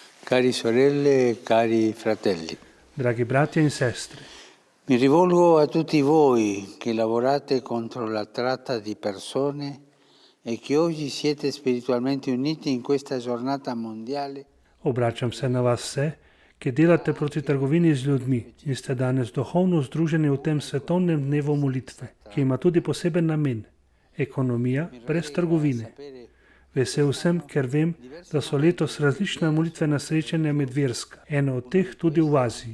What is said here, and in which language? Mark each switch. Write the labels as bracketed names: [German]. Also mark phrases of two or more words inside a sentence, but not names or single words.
[Italian] Cari sorelle e cari fratelli, [Slovenian] Dragi bratje in sestre, [Italian] mi rivolgo a tutti voi che lavorate contro la tratta di persone e che oggi siete spiritualmente uniti in questa giornata mondiale. [Slovenian] obračam se na vas vse, ki delate proti trgovini z ljudmi in ste danes duhovno združeni v tem svetovnem dnevu molitve, ki ima tudi poseben namen – ekonomija brez trgovine. Vesel sem, ker vem, da so letos različna molitvena srečanja medverska, eno od teh tudi v Aziji.